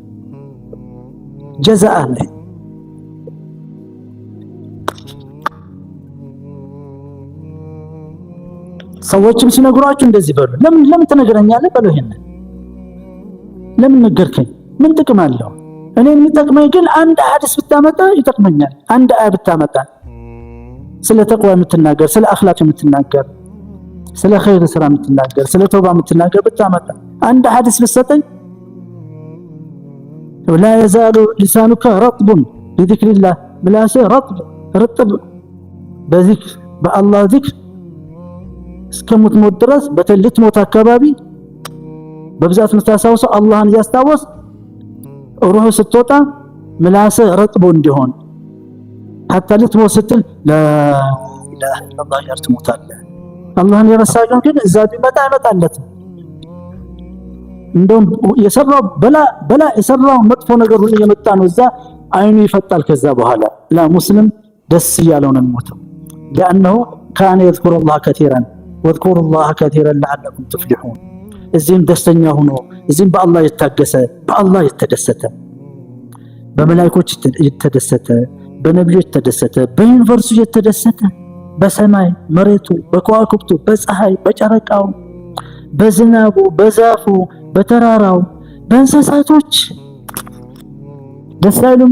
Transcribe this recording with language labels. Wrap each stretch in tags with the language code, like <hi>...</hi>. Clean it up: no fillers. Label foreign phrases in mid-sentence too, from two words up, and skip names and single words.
<am>ጀዛአ ነው። ሰዎችም ሲነግሯችሁ እንደዚህ በሉ። ለምን ትነግረኛለህ በሉ። ይሄን ለምን ነገርከኝ? ምን ጥቅም አለው? እኔ የሚጠቅመኝ ግን አንድ ሐዲስ ብታመጣ ይጠቅመኛል። አንድ አያ ብታመጣ ስለ ተቅዋ የምትናገር፣ ስለ አኽላቅ የምትናገር፣ ስለ ኸይር ስራ የምትናገር፣ ስለ ተውባ የምትናገር ብታመጣ አንድ ሐዲስ ብትሰጠኝ</am> <ar>ولا يزال لسانك رطب بذكر الله بلاش رطب بذكر بالله ذكر</ar> <am>እስከሞት ድረስ በተልት ሞት አካባቢ በብዛት መስታወስ አላህን ያስታወስ ሩህ ስትወጣ ምላስ ረጥቦ እንዲሆን hatta ልትሞት ስትል</am> <ar>لا اله الا الله</ar> <am>ያርትሞታል። አላህን የረሳው ግን እዛ ቢመጣ አይመጣለት። እንደውም የሰራው በላ የሰራው መጥፎ ነገር ሁሉ የመጣ ነው። እዛ አይኑ ይፈጣል። ከዛ በኋላ ሙስሊም ደስ ያለው ነው የሚሞተው።</am> <ar>لانه كان يذكر الله كثيرا واذكروا الله كثيرا لعلكم تفلحون።</ar> <am>እዚህም ደስተኛ ሆኖ እዚህም በአላህ የታገሰ በአላህ የተደሰተ በመላእክቶች የተደሰተ በነብዮች የተደሰተ በዩኒቨርሲቲ የተደሰተ በሰማይ መሬቱ በከዋክብቱ በፀሐይ በጨረቃው በዝናቡ በዛፉ በተራራው በእንስሳቶች ደስ አይሉም?</am>